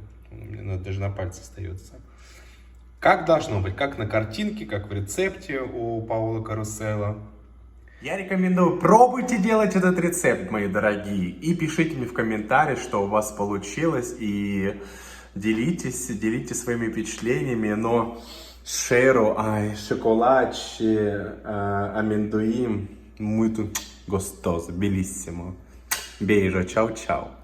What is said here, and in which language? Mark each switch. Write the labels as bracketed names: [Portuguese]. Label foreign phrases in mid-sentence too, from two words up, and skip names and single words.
[Russian] Мне даже на пальце остается. Как должно быть, как на картинке, как в рецепте у Паоло Каруселло. Я рекомендую, пробуйте делать этот рецепт, мои дорогие, и пишите мне в комментариях, что у вас получилось, и делитесь своими впечатлениями, но... [Portuguese] Cheiro, chocolate, amendoim, muito gostoso, bellissimo. Beijo, tchau, tchau.